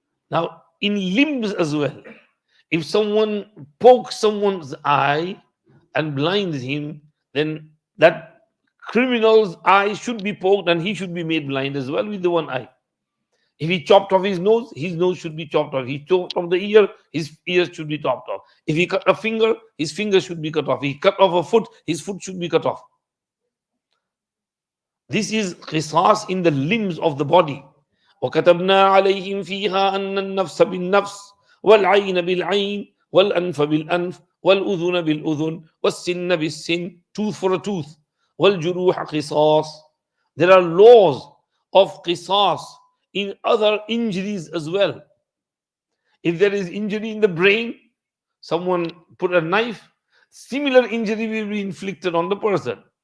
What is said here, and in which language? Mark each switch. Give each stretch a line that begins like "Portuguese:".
English: Now, in limbs as well, if someone pokes someone's eye and blinds him, then that criminal's eye should be poked and he should be made blind as well with the one eye. If he chopped off his nose should be chopped off. He chopped off the ear, his ear should be chopped off. If he cut a finger, his finger should be cut off. If he cut off a foot, his foot should be cut off. This is qisas in the limbs of the body.
Arabic: وَكَتَبْنَا عَلَيْهِمْ فِيهَا أَنَّ النَّفْسَ بِالنَّفْسِ وَالْعَيْنَ بِالْعَيْنِ وَالْأَنْفَ بِالْأَنْفِ وَالْأُذُنَ بِالْأُذُنِ وَالسِّنَّ بِالسِّنِّ,
English: tooth for a tooth.
Arabic: وَالْجُرُوحَ قِصَاص.
English: There are laws of qisas in other injuries as well. If there is injury in the brain, someone put a knife, similar injury will be inflicted on the person.